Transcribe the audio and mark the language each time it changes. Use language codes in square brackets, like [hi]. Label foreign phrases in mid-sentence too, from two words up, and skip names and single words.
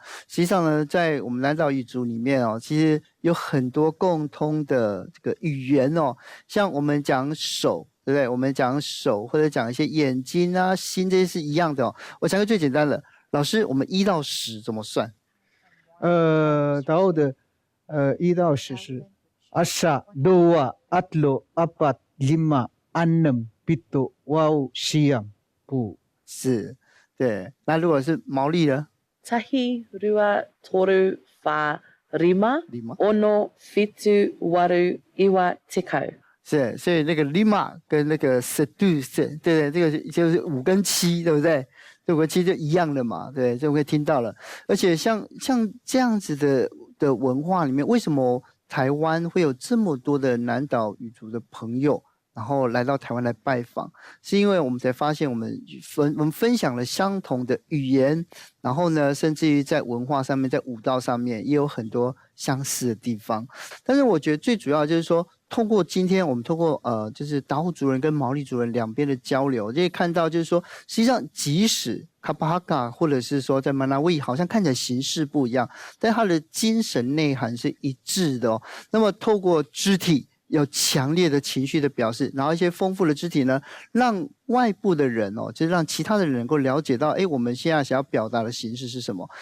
[zh] 实际上呢，在我们南岛语族里面其实有很多共通的这个语言像我们讲手，对不对？我们讲手或者讲一些眼睛心，这些是一样的我讲个最简单的，老师，我们1到10怎么算？达悟的1到10是1, 2, 3, 4, 5, 6, 7, 8, 9, 10. 是，对。那如果是毛利呢 [mi] ？Tahi, rua, toru, wha, rima, ono, fitu, waru, iwa, tekau。 [zh] 是，所以那个 lima 跟那个 sedu， 对，这个就是5跟7，对不对？5跟7就一样的嘛，对，这我可以听到了。而且像这样子的文化里面，为什么台湾会有这么多的南岛语族的朋友， 然后来到台湾来拜访，是因为我们才发现我们分享了相同的语言，然后呢，甚至于在文化上面，在舞蹈上面也有很多相似的地方。但是我觉得最主要就是说，透过今天我们透过就是达悟族人跟毛利族人两边的交流，就可以看到就是说，实际上即使 [mi] kapa haka [zh] 或者是说在 manhawey 好像看起来形式不一样，但它的精神内涵是一致的哦。那么透过肢体有强烈的情绪的表示，然后一些丰富的肢体呢，让外部的人哦，就是让其他的人能够了解到，我们现在想要表达的形式是什么。